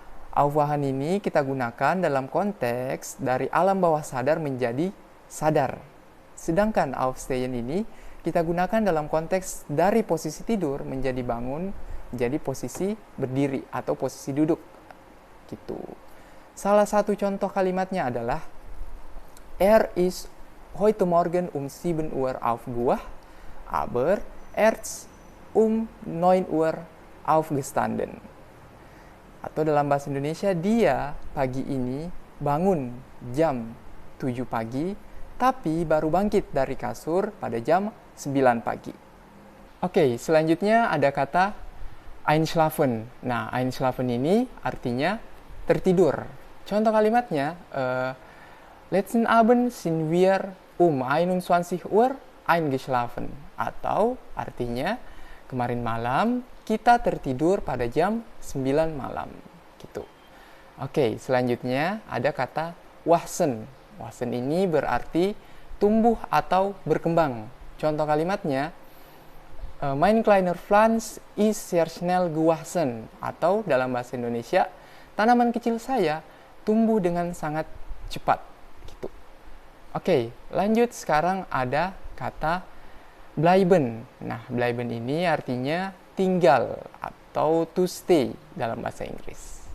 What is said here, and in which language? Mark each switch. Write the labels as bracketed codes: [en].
[id] Aufwachen ini kita gunakan dalam konteks dari alam bawah sadar menjadi sadar. Sedangkan aufstehen ini kita gunakan dalam konteks dari posisi tidur menjadi bangun, menjadi posisi berdiri atau posisi duduk. Gitu. Salah satu contoh kalimatnya adalah [de] is heute Morgen 7 Uhr aufgewacht, aber erst 9 Uhr aufgestanden. [id] Atau dalam bahasa Indonesia, dia pagi ini bangun jam 7 pagi, tapi baru bangkit dari kasur pada jam 9 pagi. Oke, selanjutnya ada kata einschlafen. Nah, einschlafen ini artinya tertidur. Contoh kalimatnya, [de] letzten Abend sind wir 21 Uhr eingeschlafen. [id] Atau artinya, kemarin malam kita tertidur pada jam 9 malam. Gitu. Oke, selanjutnya ada kata wachsen. Wachsen ini berarti tumbuh atau berkembang. Contoh kalimatnya, [de] mein kleiner Pflanz ist sehr schnell gewachsen. [id] Atau dalam bahasa Indonesia, tanaman kecil saya tumbuh dengan sangat cepat. Gitu. Oke, lanjut sekarang ada kata bleiben. Nah, bleiben ini artinya tinggal atau to stay dalam bahasa Inggris.